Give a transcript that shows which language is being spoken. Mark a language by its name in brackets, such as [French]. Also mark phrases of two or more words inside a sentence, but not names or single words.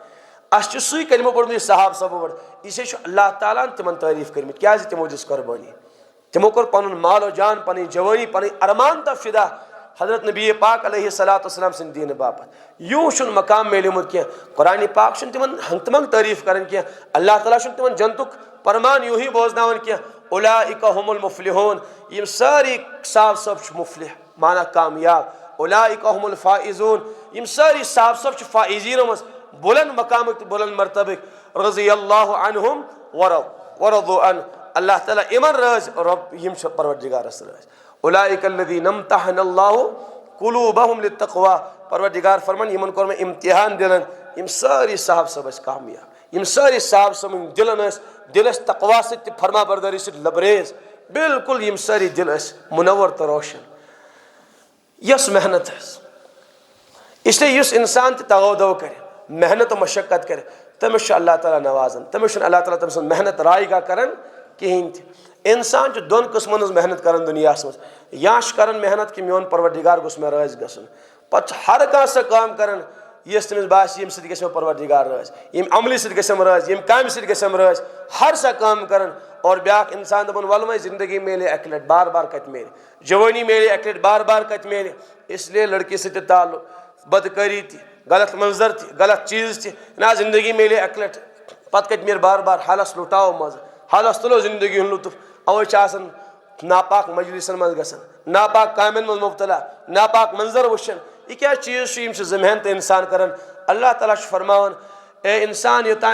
[Kashmiri] اَسہِ چھُ سُے کلمہٕ پوٚرمُت یہِ صحاب صٲبو پٮ۪ٹھ. یہِ چھُ اللہ تعالیٰ ہن تِمن تعریٖف کٔرمٕتۍ کیٛازِ تِمو دِژ قۄربٲنی. تِمو کوٚر پنُن مال و جان، پنٕنۍ جوٲنی، پنٕنۍ ارمان تہٕ فدا حضرت نبی پاک [Arabic] علیہ الصلوٰتُ والسلام [Kashmiri] سٕنٛدِ دیٖنہٕ باپتھ. یوٗں چھُنہٕ مقام میلیومُت کینٛہہ. قرآنِ پاک چھُنہٕ تِمن ہنٛگہٕ تہٕ منٛگہٕ تعریٖف کران کینٛہہ. اللہ تعالیٰ چھُنہٕ تِمن جنتُک فرمان یوٗہی بوزناوان کینٛہہ. [Arabic] اولئک هم المفلحون. [Kashmiri] یِم سٲری صاحب صٲب چھِ مفلح مانا کامیاب. [Arabic] اولئک هم الفائزون. [Kashmiri] یِم سٲری صاحب صٲب چھِ فائزیٖنو منٛز بُلند مقامٕکۍ تہٕ بُلند مرتبٕکۍ. [Arabic] رضی اللہ عنہم ورضوا عنہ. [Kashmiri] اللہ تعالیٰ یِمن رٲضۍ رۄب یِم چھِ پروردگارس رٲضۍ. [Arabic] اولئک الذین امتحن اللہ قلوبہم للتقویٰ. [Kashmiri] پروردگار فرمان یِمن کوٚر مےٚ امتحان دِلن. یِم سٲری صاحب صٲب ٲسۍ کامیاب. یِم سٲری صاحب صٲبٕنۍ دِلن دِل ٲسۍ تقوا سۭتۍ تہِ فرما بردٲری سۭتۍ لبریز. بالکل یِم سٲری دِل ٲسۍ مُنور تہٕ روشن. یۄس محنت ٲس [Urdu] اس لیے [Kashmiri] یُس انسان تہِ تغودو کرِ، محنت و مشقت کرِ، تٔمِس چھُ اللہ تعالیٰ نوازان. تٔمِس چھُنہٕ اللہ تعالیٰ تٔمۍ سٕنٛز محنت راے گاہ کران کہیٖنۍ تہِ. انسان چھُ دۄن قٕسمن ہٕنٛز محنت کران دُنیاہس منٛز. یا چھُ کران محنت کہِ میون پروردگار گوٚژھ مےٚ رٲضۍ گژھُن، پتہٕ چھُ ہر کانٛہہ سۄ کٲم کران یس تمس باس یم سۭتۍ گژھِ مےٚ پروردگار رٲضۍ یم عملہِ سۭتۍ گژھم رٲضۍ یم کامہِ سۭتۍ گژھم رٲضۍ ہر سا کٲم کرن اور بیاکھ انسان دپان ول وۄنۍ زندگی میلے اکہِ لٹہِ بار بار کتہِ میلہِ جوانی میلے اکہِ لٹہِ بار بار کتہِ میلہِ [Urdu] اس لیے [Kashmiri] لڑکی سۭتۍ تہِ تعلق بدکٲری تہِ غلط منظر تہِ غلط چیٖز تہِ نہ زندگی میلے اکہِ لٹہِ پتہٕ کتہِ میلہِ بار بار حالس لُٹاو مزٕ حالس تُلو زندگی ہُنٛد لطف اوے چھِ آسان ناپاک مجلسن منٛز گژھان ناپاک کامٮ۪ن منٛز مبتلا ناپاک منظر وٕچھان [Urdu] یہ کیا چیز [Kashmiri] چھُ یِم چھِ زٕ محنت انسان کران اللہ تعالیٰ چھُ فرماوان اے انسان یوٚتانۍ